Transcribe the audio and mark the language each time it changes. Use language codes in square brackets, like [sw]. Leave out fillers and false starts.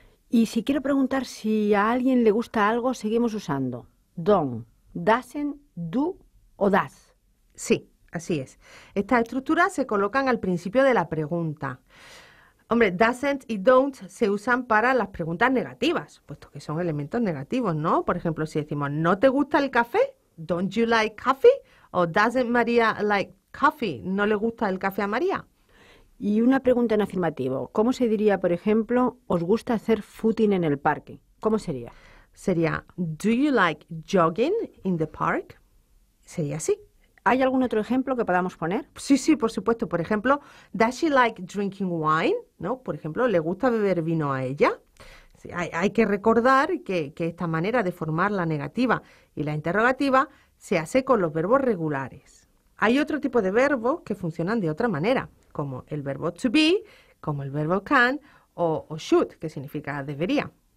[es] Y si quiero preguntar si a alguien le gusta algo, seguimos usando don't, doesn't, do o does. Sí, así es. Estas estructuras se colocan al principio de la pregunta. Hombre, doesn't y don't se usan para las preguntas negativas, puesto que son elementos negativos, ¿no? Por ejemplo, si decimos, ¿no te gusta el café? [en] Don't you like coffee? O doesn't Maria like coffee? [es] ¿No le gusta el café a María? Y una pregunta en afirmativo. ¿Cómo se diría, por ejemplo, os gusta hacer footing en el parque? ¿Cómo sería? Sería, [en] do you like jogging in the park? [es] Sería así. ¿Hay algún otro ejemplo que podamos poner? Sí, por supuesto. Por ejemplo, [en] does she like drinking wine? [es] ¿No? Por ejemplo, ¿le gusta beber vino a ella? Sí, hay que recordar que esta manera de formar la negativa y la interrogativa se hace con los verbos regulares. Hay otro tipo de verbos que funcionan de otra manera, como el verbo to be, como el verbo can o should, que significa debería.